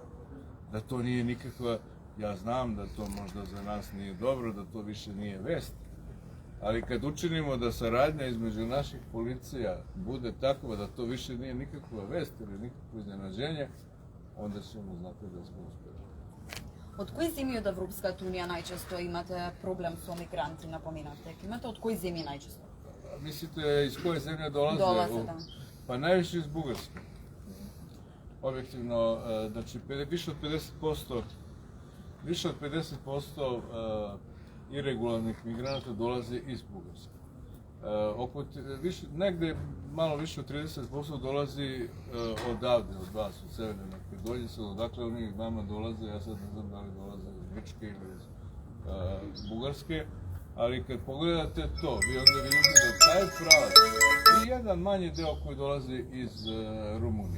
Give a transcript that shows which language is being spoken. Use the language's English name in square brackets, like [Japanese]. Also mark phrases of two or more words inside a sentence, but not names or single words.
[Serbian] Da to nije nikakva, ja znam da to možda za nas nije dobro, da to više nije vest, Ali kad učinimo da saradnja između naših policija bude takva da to više nije nikakva vest ili nikakvo iznenađenje, onda ćemo znati da smo uspjeli. [Macedonian] Од кои земји од Европската унија најчесто имате проблем со мигранти на поминатек? Имате од кои земји најчесто? [Serbian] Mislite iz koje zemlje dolaze? Dolaze, da. Pa najviše iz Bugarske. Objektivno, znači više od 50% iregularnih migranata dolazi iz Bugarske. Negde malo više od 30% dolazi odavde, od vas, od Severne Makedonije, odakle oni vama dolaze, ja sad ne znam da li dolaze iz Grčke ili iz Bugarske, ali kad pogledate to, vi onda vidite da taj pravac i jedan manji deo koji dolazi iz Rumunije.